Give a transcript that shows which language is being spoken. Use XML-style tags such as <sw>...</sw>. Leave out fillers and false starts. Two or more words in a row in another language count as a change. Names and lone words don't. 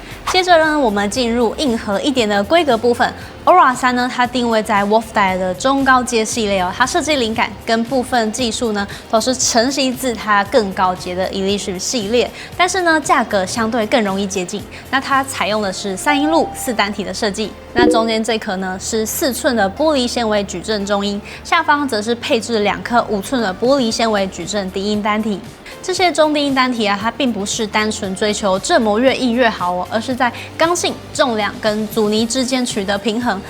<zh>接着呢，我們進入硬核一點的規格部分。Aura 3呢，它定位在 Wolfdie 的中高階系列哦，它設計靈感跟部分技術呢，都是承襲自它更高階的 Elysium 系列，但是呢，價格相對更容易接近。那它採用的是3 音路4 單體的設計，那中間這顆呢是4寸的玻璃纖維矩陣中音，下方則是配置2顆5寸的玻璃纖維矩陣低音單體。這些中低音單體啊，它並不是單純追求振膜越硬越好哦，而是在剛性、重量跟阻尼之間取得平衡。</zh>